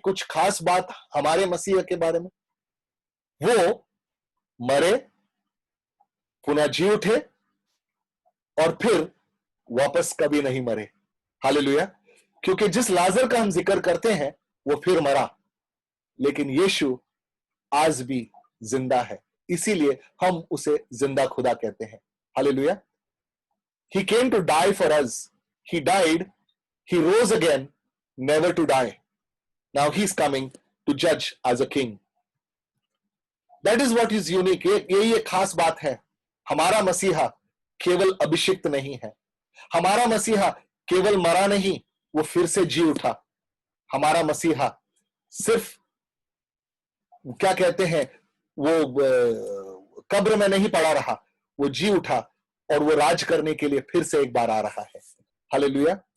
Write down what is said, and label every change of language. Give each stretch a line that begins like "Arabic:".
Hindi: कुछ खास बात हमारे मसीह के बारे में, वो मरे, पुनः जी उठे, और फिर वापस कभी नहीं मरे। हालेलुया। क्योंकि जिस लाजर का हम जिक्र करते हैं वो फिर मरा, लेकिन यीशु आज भी जिंदा है, इसीलिए हम उसे जिंदा खुदा कहते हैं।
English: हालेलुया। He came to die for us. He died, he rose again, never to die. Now he's coming to judge as a king. That is what is unique.
Hindi: यही एक खास बात है। हमारा मसीहा केवल अभिषिक्त नहीं है, हमारा मसीहा केवल मरा नहीं, वो फिर से जी उठा। हमारा मसीहा सिर्फ क्या कहते हैं, वो कब्र में नहीं पड़ा रहा, वो जी उठा और वो राज करने के लिए फिर से एक बार आ रहा है। हालेलुया।